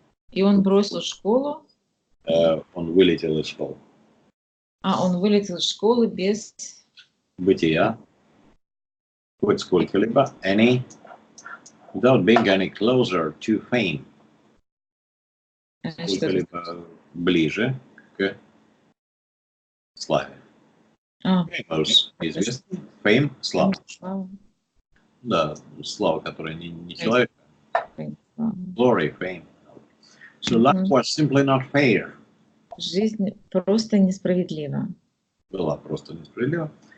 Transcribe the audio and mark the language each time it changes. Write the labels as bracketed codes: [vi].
[ru] И он бросил школу. Он вылетел из школы. Он вылетел из школы без... Бытия. Хоть сколько-либо. [en] Without being any closer to fame. [ru] Сколько-либо ближе к славе. Famous, известный. Fame, слава. Да, слава, которая не человек. [en] Glory, fame. So life was simply not fair. [ru] Жизнь просто несправедлива. Была просто несправедлива.